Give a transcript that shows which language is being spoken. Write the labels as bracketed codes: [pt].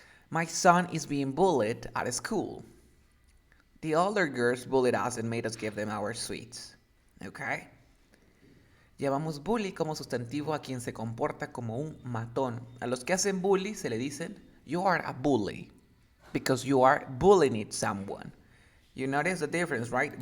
[en] My son is being bullied at school. The older girls bullied us and made us give them our sweets. Okay? [es] Llamamos bully como sustantivo a quien se comporta como un matón. A los que hacen bully se le dicen, [en] you are a bully. Because you are bullying someone. You notice the difference, right?